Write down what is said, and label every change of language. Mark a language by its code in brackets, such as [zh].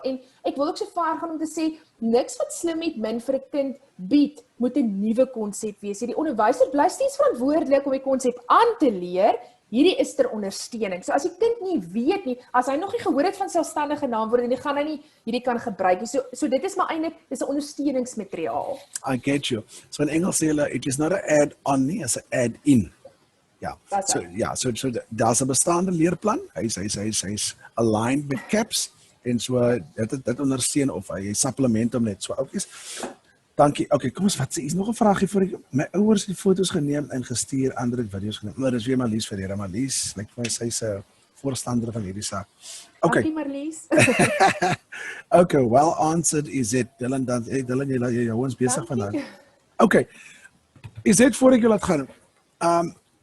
[af] En ek wil ook so ver gaan om te sê, niks wat slim met min vir 'n kind bied, moet 'n nuwe konsep wees. Die onderwyser bly steeds verantwoordelik om die konsep aan te leer. Hierdie is ter ondersteuning. So as die kind nie weet nie, as hy nog nie gehoor het van selfstandige naamwoorde, dan gaan hy nie hierdie kan gebruik nie. So dit is maar eintlik dis 'n ondersteuningsmateriaal. [en] I get you. [af] So in Engels sê hulle, [en] it is not an add-on nie, it's an add-in. [af] Ja, so daar's 'n bestaande leerplan. Hy's aligned met CAPS en so dit ondersteun of hy supplement hom net so. Dankie. Okay, kom ons vat sê, is nog 'n vraagie vir ek. My ouers het foto's geneem en gestuur, ander het video's geneem. Maar dis weer Marlies Ferreira. Marlies, lyk vir my sy's 'n voorstander van hierdie saak. Okay. Dankie Marlies. [en] Okay, well answered is it. [af] Dylan, jy hou ons besig vandag. Okay. Is dit voor ek jou laat gaan?